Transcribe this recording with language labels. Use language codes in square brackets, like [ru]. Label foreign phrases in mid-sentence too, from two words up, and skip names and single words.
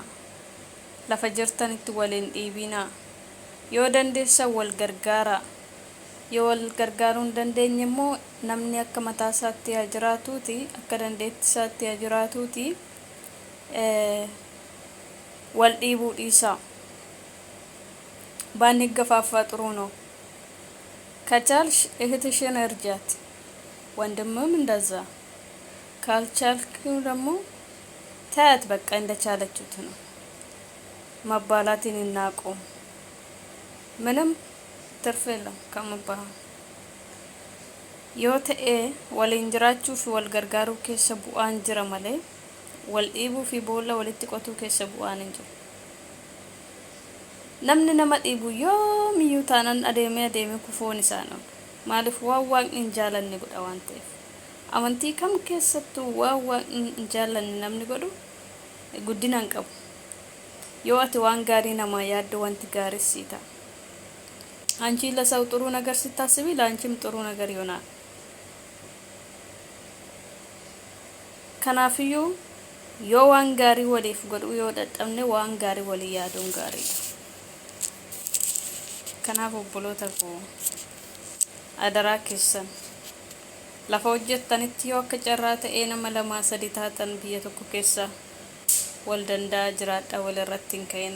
[om] Lafa jirtanitti waliin dhiibinaa. Yoo dandeessan wal gargaaraa. Yoo wal gargaaruu hin dandeenye immoo namni akka mataa isaatti haa jiraatuuti, akka dandeetti isaatti haa jiraatuuti. Wal dhiibuu dhiisaa. [am] ባንገፋፋ ጥሩ ነው። ከቻልሽ እህትሽን እርጃት፣ ወንድምም እንደዛ። ካልቻልክ ደግሞ ታያት፣ በቃ እንደቻለችት ነው። መባላትን እናቁም። ምንም ትርፍ የለም ከመባል። [om] yoo ta'e waliin jiraachuu fi wal gargaaruu keessa bu'aan jira malee wal dhiibuu fi boolla walitti qotuu keessa bu'aan hin jiru. Namni nama dhiibu yoomiyyuu taanaan adeemee kufuun isaa nama. Maaliif waan waaqni hin jaalanne godha waan ta'eef. Amantii kam keessattuu waan waaqni hin jaalanne namni godhu guddina hin qabu. Yoo ati waan gaarii namaa yaaddu wanti gaarii sii ta'a. [am] አንቺ ለሰው ጥሩ ነገር ስታስቢ ለአንቺም ጥሩ ነገር ይሆናል። ከናፍዩ [om] yoo waan gaarii waliif godhu yoo dadhabne waan gaarii walii yaaduun gaariidha. Kanaaf obboloota koo adaraa keessan lafa hojjettanitti yoo akka carraa ta'ee nama 2-3 taatan biyya tokko keessa wal danda'a jiraadha, walirratti hin ka'ina.